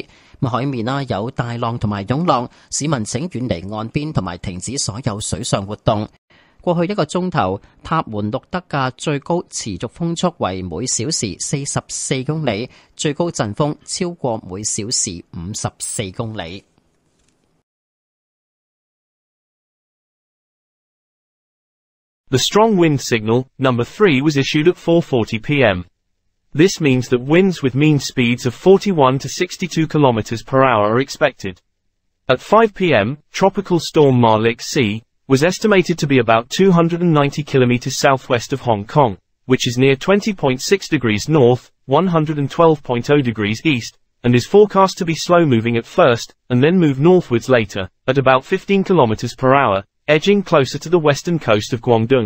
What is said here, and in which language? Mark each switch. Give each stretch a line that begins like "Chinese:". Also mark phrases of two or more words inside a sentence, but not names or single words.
Cantonese: 海面有大浪同埋湧浪，市民請遠離岸邊同埋停止所有水上活動。過去1個鐘頭，塔門錄得嘅最高持續風速為每小時44公里，最高陣風超過每小時54公里。
English: The strong wind signal, number 3, was issued at 4:40 p.m. This means that winds with mean speeds of 41 to 62 km per hour are expected. At 5 p.m., tropical storm Malik C was estimated to be about 290 km southwest of Hong Kong, which is near 20.6 degrees north, 112.0 degrees east, and is forecast to be slow-moving at first, and then move northwards later, at about 15 km per hour, edging closer to the western coast of Guangdong.